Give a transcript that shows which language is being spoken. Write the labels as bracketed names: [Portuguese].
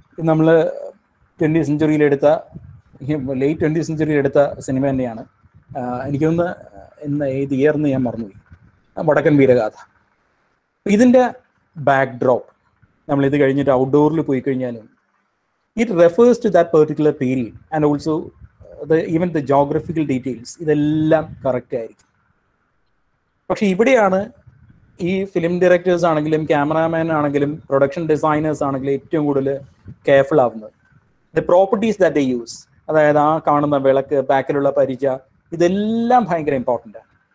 [Malayalam] നമ്മൾ 20th സെഞ്ചുറിയിൽ എടുത്ത, late 20th സെഞ്ചുറിയിൽ എടുത്ത സിനിമ തന്നെയാണ്. എനിക്കൊന്ന് ഏത് ഇയർന്ന് ഞാൻ മറന്നുപോയി. വടക്കൻ വീരഗാഥ. ഇതിൻ്റെ ബാക്ക് ഡ്രോപ്പ്, നമ്മളിത് കഴിഞ്ഞിട്ട് ഔട്ട്ഡോറിൽ പോയി കഴിഞ്ഞാലും [English] it refers to that particular period, and also even the geographical details. [Malayalam] ഇതെല്ലാം കറക്റ്റ് ആയിരിക്കും. പക്ഷെ ഇവിടെയാണ് ഈ ഫിലിം ഡയറക്ടേഴ്സ് ആണെങ്കിലും ക്യാമറാമാൻ ആണെങ്കിലും പ്രൊഡക്ഷൻ ഡിസൈനേഴ്സ് ആണെങ്കിലും ഏറ്റവും കൂടുതൽ കെയർഫുൾ ആവുന്നത്. [English] the properties that they use, [Malayalam] അതായത് ആ കാണുന്ന വിളക്ക്, ബാക്കിലുള്ള പരിച, ഇതെല്ലാം ഭയങ്കര ഇമ്പോർട്ടൻ്റ് ആണ്.